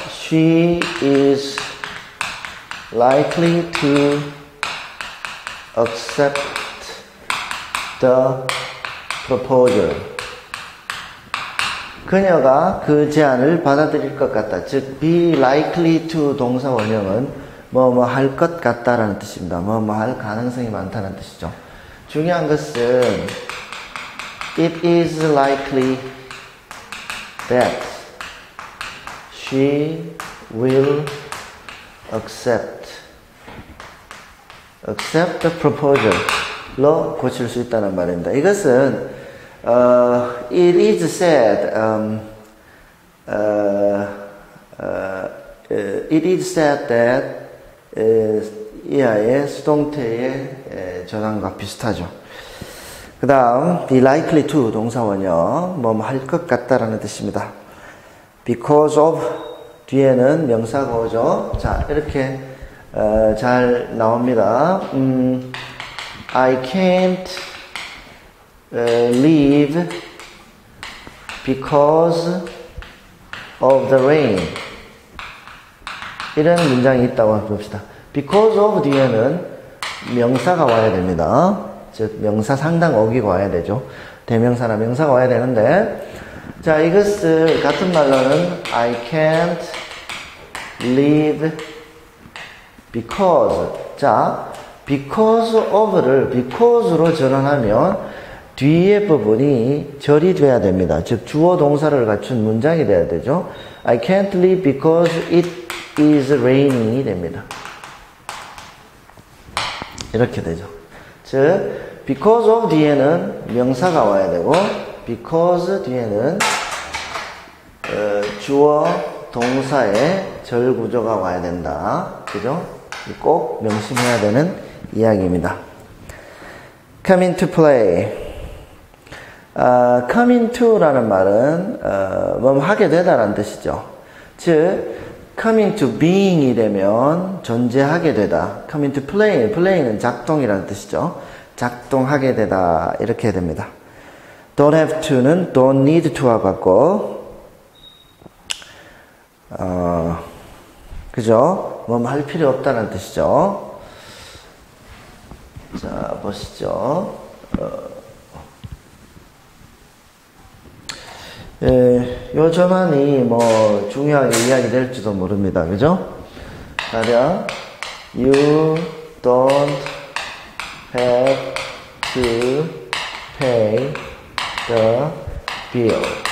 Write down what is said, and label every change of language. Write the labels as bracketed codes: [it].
[en] She is likely to accept the proposal. [ko] 그녀가 그 제안을 받아들일 것 같다. 즉, [en] be likely to [ko] 동사 원형은 뭐 할 것 같다라는 뜻입니다. 뭐 할 가능성이 많다는 뜻이죠. 중요한 것은 [en] it is likely that she will accept the proposal로 [ko] 고칠 수 있다는 말입니다. 이것은 [en] it is said it is said that [ko] 이하의 수동태의 전환과 비슷하죠. 그 다음 [en] be likely to [ko] 동사 원형 뭐 할 것 같다라는 뜻입니다. because of 뒤에는 명사가 오죠. 자, 이렇게 잘 나옵니다. [en] I can't leave because of the rain. [ko] 이런 문장이 있다고 봅시다. because of 뒤에는 명사가 와야 됩니다. 즉 명사 상당 어기가 와야 되죠. 대명사나 명사가 와야 되는데, 자, 이것을 같은 말로는 [en] I can't leave because. [ko] 자, because of를 because로 전환하면 뒤에 부분이 절이 돼야 됩니다. 즉 주어 동사를 갖춘 문장이 돼야 되죠. [en] I can't leave because it is rainy [ko] 됩니다. 이렇게 되죠. 즉 because of 뒤에는 명사가 와야 되고 because 뒤에는 주어 동사의 절 구조가 와야 된다. 그죠? 꼭 명심해야 되는 이야기입니다. [en] come into play. [ko] come into라는 말은 뭐 하게 되다라는 뜻이죠. 즉 [en] come into being [ko] 이 되면 존재하게 되다. [en] come into play. [ko] play는 작동이라는 뜻이죠. 작동하게 되다. 이렇게 됩니다. [en] don't have to [ko] 는 [en] don't need to [ko] 와 같고 그죠? 뭐 할 필요 없다는 뜻이죠. 자, 보시죠. 요 전환이 뭐 중요하게 이야기 될지도 모릅니다. 그죠? 가령 [en] you don't have to pay the bill.